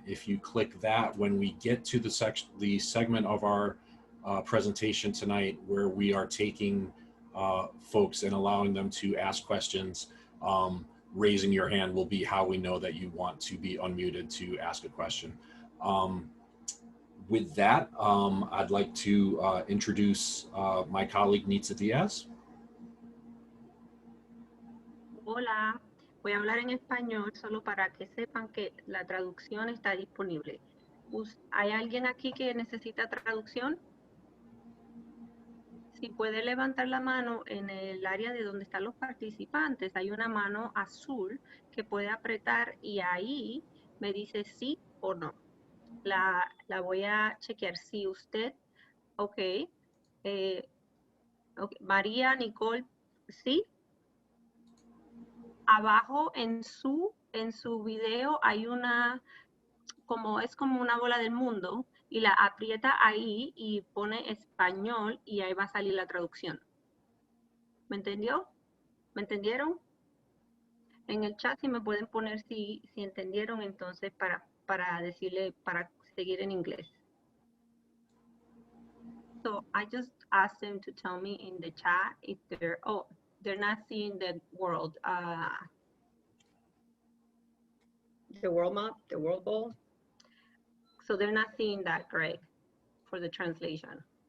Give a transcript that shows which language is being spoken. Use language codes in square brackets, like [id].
[en] If you click that, when we get to the segment of our presentation tonight where we are taking folks and allowing them to ask questions, raising your hand will be how we know that you want to be unmuted to ask a question. With that, I'd like to introduce my colleague Nitza Diaz. [es] Hola, voy a hablar en español solo para que sepan que la traducción está disponible. ¿Hay alguien aquí que necesita traducción? Si puede levantar la mano en el área de donde están los participantes, hay una mano azul que puede apretar y ahí me dice sí o no. La voy a chequear. Si usted, okay. María, Nicole, sí. Abajo en su video hay una, es como una bola del mundo y la aprieta ahí y pone español y ahí va a salir la traducción. ¿Me entendió? ¿Me entendieron? En el chat si me pueden poner si entendieron, entonces para decirle, para seguir en inglés. [en] So I just asked them to tell me in the chat if they're not seeing the world map, the world ball. So they're not seeing that, Greg, for the translation.